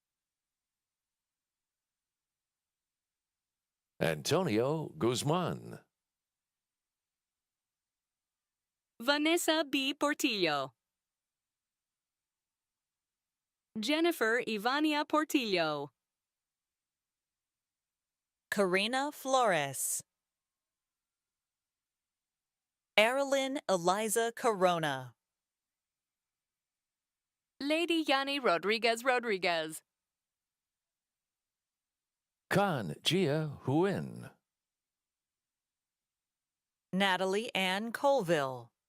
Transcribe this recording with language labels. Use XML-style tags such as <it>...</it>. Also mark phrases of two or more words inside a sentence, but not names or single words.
<en>Antonio Guzman. Vanessa B. Portillo. Jennifer Ivania Portillo. Karina Flores. Erilyn Eliza Corona. Lady Yani Rodriguez Rodriguez. Kan Jia Huin. Natalie Ann Colville.</en>